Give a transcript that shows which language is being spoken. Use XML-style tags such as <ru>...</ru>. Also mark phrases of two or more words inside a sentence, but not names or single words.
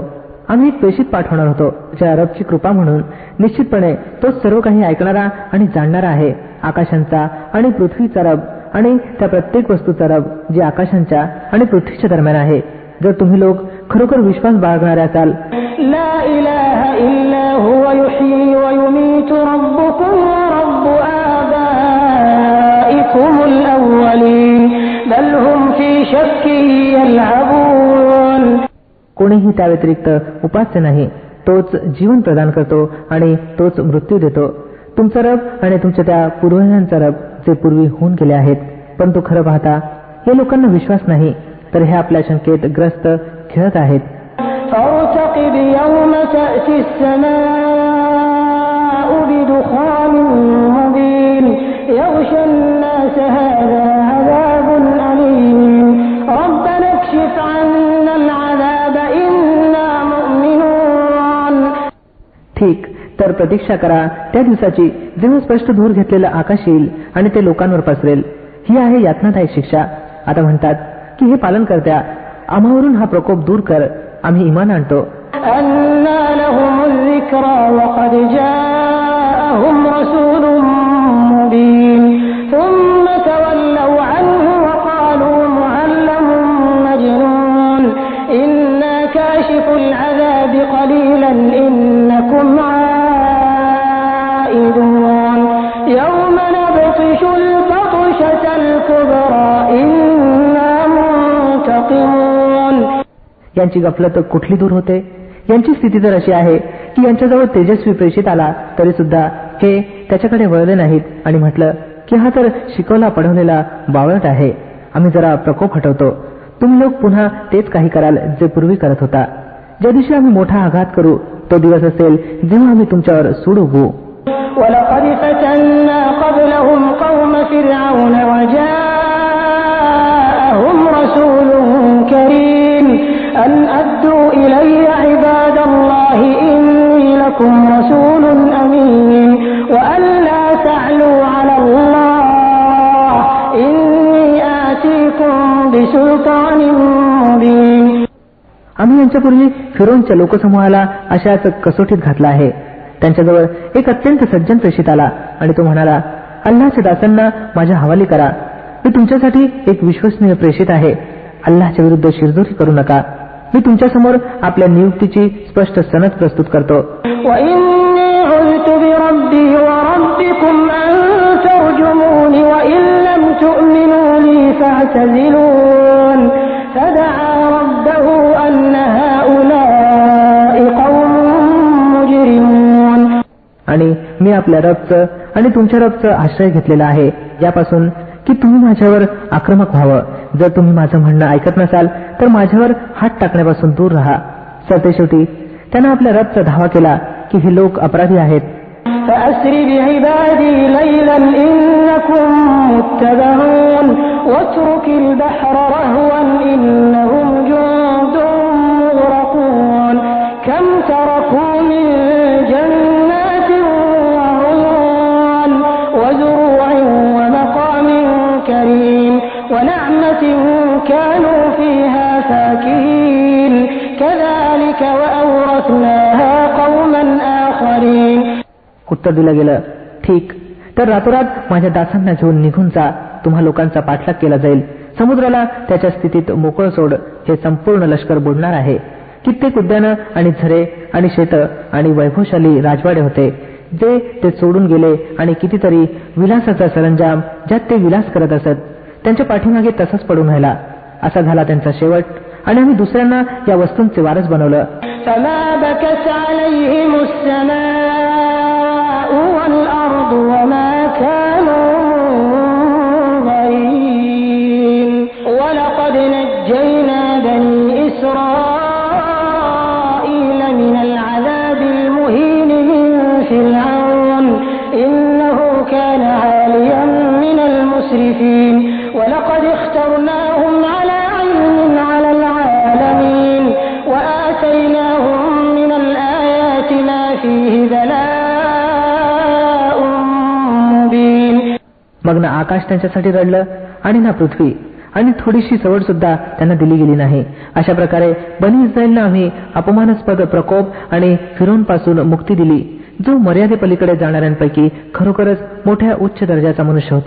<mr>आम्ही एक प्रेषित पाठवणार होतो ज्या रबची कृपा म्हणून निश्चितपणे तो सर्व काही ऐकणारा आणि जाणणारा आहे. आकाशांचा आणि पृथ्वीचा रब आणि त्या प्रत्येक वस्तूचा रब जे आकाशांच्या आणि पृथ्वीच्या दरम्यान आहे. जर तुम्ही लोक खरोखर विश्वास बाळगणारे असाल,</mr> <ar>لا إله إلا هو يحيي ويميت ربكم ورب آبائكم الأولين بل هم في شك يلعبون.</ar> <mr>कोणीही त्या व्यतिरिक्त उपास्य नाही, तोच जीवन प्रदान करतो आणि तोच मृत्यू देतो. तुमचा रब आणि तुमच्या त्या पूर्वजांचा रब जे पूर्वी होऊन गेले आहेत. परंतु खरं पाहता या लोकांना विश्वास नाही, तर हे आपल्या शंकेत ग्रस्त खेळत आहेत.</mr> <ar>فارتقب يوم تأتي السماء بدخان مبين يغشى الناس هذا عذاب أليم ربنا اكشف عنا العذاب إنا مؤمنون.</ar> <mr>ठीक, तर प्रतीक्षा करा त्या दिवसाची जेव्हा स्पष्ट धूर घेतलेलं आकाश येईल आणि ते लोकांवर पसरेल. ही आहे यातनादायक शिक्षा. आता म्हणतात की हे पालन करत्या, आम्हावरून हा प्रकोप दूर कर, आम्ही इमान आणतो.</mr> <ar>أنى لهم الذكرى وقد جاءهم رسول مبين ثم تولوا عنه وقالوا معلم مجنون إنا كاشف العذاب قليلا إنكم عائدون يوم نبطش البطشة الكبرى إنا منتقمون.</ar> <mr>यांची गफलत कुठली दूर होते. यांची स्थिती तर अशी आहे की यांच्याजवळ तेजस्वी प्रेषित आला तरी सुद्धा हे त्याच्याकडे वळले नाहीत आणि म्हटलं की हा तर शिकवला पढवलेला बावळट आहे. आम्ही जरा प्रकोप हटवतो, तुम्ही लोक पुन्हा तेच काही कराल जे पूर्वी करत होता. ज्या दिवशी आम्ही मोठा आघात करू तो दिवस असेल जेव्हा आम्ही तुमच्यावर सूड उगवू.</mr> <ar>ولقد فتنا قبلهم قوم فرعون وجاءهم رسول كريم أن أدوا إلي عباد الله إني لكم رسول أمين وأن لا تعلوا على الله إني آتيكم بسلطان مبين.</ar> <mr>आम्ही यांच्यापूर्वी फिरोनच्या लोकसमूहाला अशाच कसोटीत घातला आहे. त्यांच्याजवळ एक अत्यंत सज्जन प्रेषित आला आणि तो म्हणाला, अल्लाहच्या दासांना माझ्या हवाली करा, मी तुमच्यासाठी एक विश्वसनीय प्रेषित आहे. अल्लाहच्या विरुद्ध शिरजोरी करू नका. मी तुमच्यासमोर आपल्या नियुक्तीची स्पष्ट सनद प्रस्तुत करतो.</mr> <ar>وإني عذت بربي وربكم أن ترجمون وإن لم تؤمنوا لي فاعتزلون فدعا ربه أن هؤلاء قوم مجرمون.</ar> <mr>आणि मी आपल्या रबचं आणि तुमच्या रबचं आश्रय घेतलेला आहे यापासून की तुम्ही माझ्यावर आक्रमक व्हावं. जर तुम्ही माझं म्हणणं ऐकत नसाल तर माझ्यावर हात टाकण्यापासून दूर राहा. सरतेशेवटी त्यानं आपल्या रबचा धावा केला की हे लोक अपराधी आहेत.</mr> <ar>فأسر بعبادي ليلا إنكم متبعون واترك البحر رهوا إنهم جند مغرقون كم تركوا من جنات وعيون وزروع ومقام كريم ونعمة كانوا فيها فاكهين كذلك وأورثناها قوما آخرين.</ar> <mr>उत्तर दिलं गेलं, ठीक, तर रातोरात माझ्या दासांना घेऊन निघून जा. तुम्हा लोकांचा पाठलाग केला जाईल. समुद्राला त्याच्या स्थितीत मोकळं सोड. हे संपूर्ण लष्कर बुडणार आहे. कित्येक उद्यानं आणि झरे आणि शेतं आणि वैभवशाली राजवाडे होते जे ते सोडून गेले आणि कितीतरी विलासाचा सरंजाम ज्यात ते विलास करत असत त्यांच्या पाठीमागे तसंच पडून राहिला. असा झाला त्यांचा शेवट आणि आम्ही दुसऱ्यांना या वस्तूंचे वारस बनवलं.</mr> <ar>فما بكت عليهم السماء والأرض وما كانوا منظرين ولقد نجينا بني إسرائيل من العذاب المهين من فرعون إنه كان عاليا من المسرفين ولقد اخترناهم على علم على العالمين وآتيناهم من الآيات ما فيه بلاء مبين.</ar> <mr>मग ना आकाश त्यांच्यासाठी रडलं आणि ना पृथ्वी आणि थोडीशी सवड सुद्धा त्यांना दिली गेली नाही. अशा प्रकारे बनी इस्रायलला आम्ही अपमानास्पद प्रकोप आणि फिरोनपासून मुक्ती दिली जो मर्यादेपलीकडे जाणाऱ्यांपैकी खरोखरच मोठ्या उच्च दर्जाचा मनुष्य होता.</mr>